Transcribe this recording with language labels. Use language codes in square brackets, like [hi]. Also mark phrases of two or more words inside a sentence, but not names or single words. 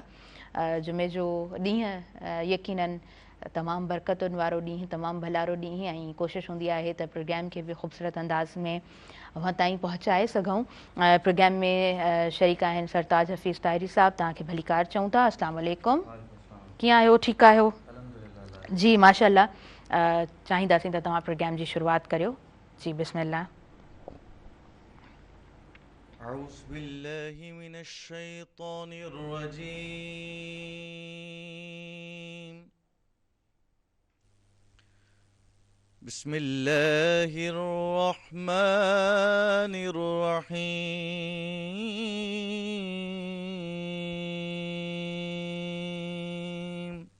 [sd] जुमे जो ॾींहुं यकीनन तमामु बरकतुनि वारो ॾींहुं, तमामु भलारो ॾींहुं ऐं कोशिशि हूंदी आहे त प्रोग्राम खे बि ख़ूबसूरत अंदाज़ में अव्हां ताईं पहुचाए सघूं। प्रोग्राम में शरीक आहिनि सरताज हफ़ीज़ ताहिरी साहब, तव्हांखे भली कार चऊं था। [ar] السلام عليكم. [sd] कीअं आहियो? ठीकु आहियो? जी माशाल्लाह। चाहींदासीं त तव्हां प्रोग्राम जी शुरूआति करियो। जी बिस्मिल्लाह। [ar] أعوذ بالله من الشيطان الرجيم بسم الله الرحمن الرحيم